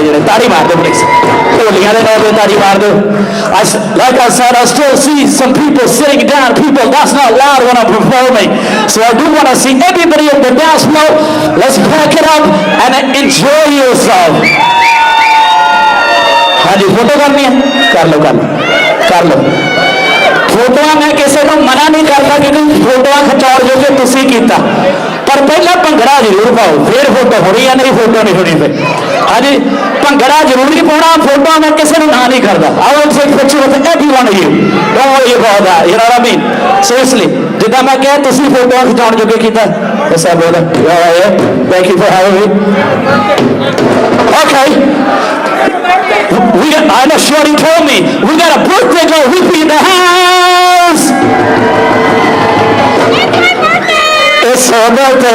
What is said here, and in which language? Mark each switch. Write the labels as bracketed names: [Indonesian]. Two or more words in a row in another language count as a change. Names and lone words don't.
[Punjabi] ਜਿਹੜੇ ਤਾੜੀ ਮਾਰ ਦਿਓ [English] ਪਲੀਜ਼ ਢੋਲੀਆਂ ਦੇ ਨਾਂ ਤੇ ਤਾੜੀ ਮਾਰ ਦਿਓ like I said I still see some people sitting down people that's not loud when I'm performing so I do want to see everybody at the dance floor let's pack it up and enjoy yourself [Punjabi] ਹਾਂਜੀ ਫੋਟੋ ਕਰਨੀ ਹੈ ਕਰ ਲਓ ਫੋਟੋਆਂ ਮੈਂ ਕਿਸੇ ਨੂੰ ਮਨਾ ਨਹੀਂ ਕਰਦਾ ਕਿਉਂਕਿ ਫੋਟੋਆਂ ਖਿਚਾਉਣ ਜੋਗੇ ਤੁਸੀਂ ਕੀਤਾ ਪਰ ਪਹਿਲਾਂ ਭੰਗੜਾ ਜ਼ਰੂਰ ਪਾਓ ਫਿਰ ਫੋਟੋ ਹੋਣੀ ਜਾਂ ਨਹੀਂ ਫੋਟੋ ਨਹੀਂ ਹੋਣੀ ਫਿਰ ਹਾਂਜੀ ਭੰਗੜਾ ਜ਼ਰੂਰੀ ਪਾਉਣਾ ਫੋਟੋਆਂ ਮੈਂ ਕਿਸੇ ਨੂੰ ਨਾ ਨਹੀਂ ਕਰਦਾ [English] I will take picture with every one of you don't worry about that you know what I mean seriously [Punjabi] ਜਿੱਦਾਂ ਮੈਂ ਕਿਹਾ ਤੁਸੀਂ ਫੋਟੋਆਂ ਖਿਚਾਉਣ ਜੋਗੇ ਕੀਤਾ [English] yes I will thank you for having me okay I know Shorty told me we got a birthday girl Whippy in the house. It's her birthday.